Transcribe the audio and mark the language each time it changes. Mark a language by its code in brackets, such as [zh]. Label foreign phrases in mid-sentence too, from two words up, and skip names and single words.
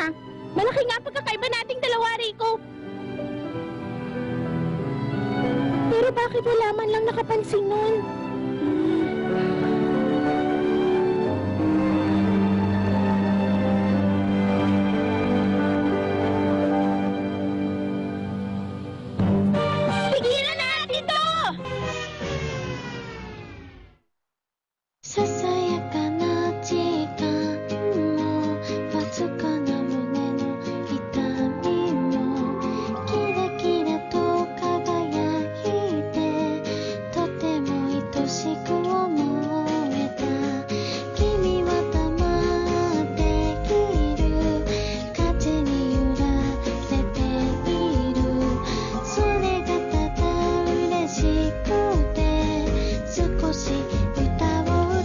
[tl] Malaki nga pagkakaiba nating dalawa, Rico. Pero bakit wala man lang nakapansin nun? Pigilan na dito! [ja] ささやかな時間もわずかな胸の痛みもキラキラと輝いてとても愛しく思えた君は黙っている風に揺られているそれがただ嬉しくて少し歌を